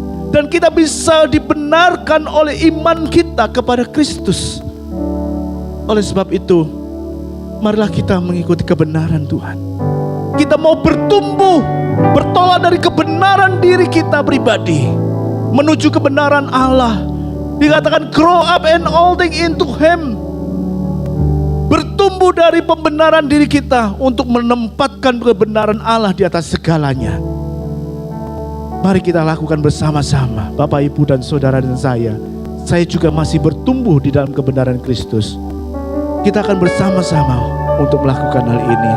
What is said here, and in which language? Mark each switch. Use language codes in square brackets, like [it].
[id] Dan kita bisa dibenarkan oleh iman kita kepada Kristus. Oleh sebab itu, marilah kita mengikuti kebenaran Tuhan. Kita mau bertumbuh, bertolak dari kebenaran diri kita pribadi menuju kebenaran Allah. [en] Dikatakan grow up and holding into Him. [id] Bertumbuh dari pembenaran diri kita untuk menempatkan kebenaran Allah di atas segalanya. Mari kita lakukan bersama-sama, Bapak, Ibu, dan saudara dan saya. Saya juga masih bertumbuh di dalam kebenaran Kristus. Kita akan bersama-sama untuk melakukan hal ini.